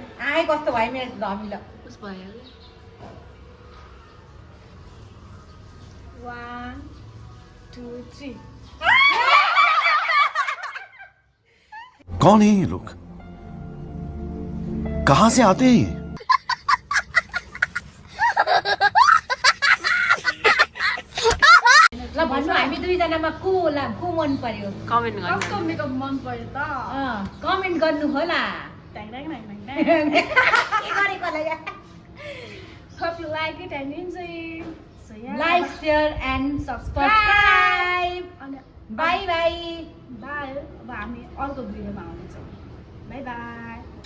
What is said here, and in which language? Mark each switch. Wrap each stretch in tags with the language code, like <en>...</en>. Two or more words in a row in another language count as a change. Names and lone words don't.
<ne>आए कस्तो भयो मेरो धमिलो उस भयो 1 2 3</ne> <hi>कौन है ये लोग कहां से आते हैं ये</hi> <ne>ल भन्नु हामी दुईजनामा को मन पर्यो कमेन्ट कसको गर्नु मेकअप मन पर्यो त कमेन्ट गर्नु होला ट्याङ ट्याङ ट्याङ ट्याङ ट्याङ के गरेको होला</ne> <en>Hope you like it and enjoy it. So yeah. like share and subscribe</en> <ne>अनि</ne> <en>bye bye</en> <ne>बाई अब हामी अर्को भिडियोमा आउनेछौँ</ne> <en>bye bye</en>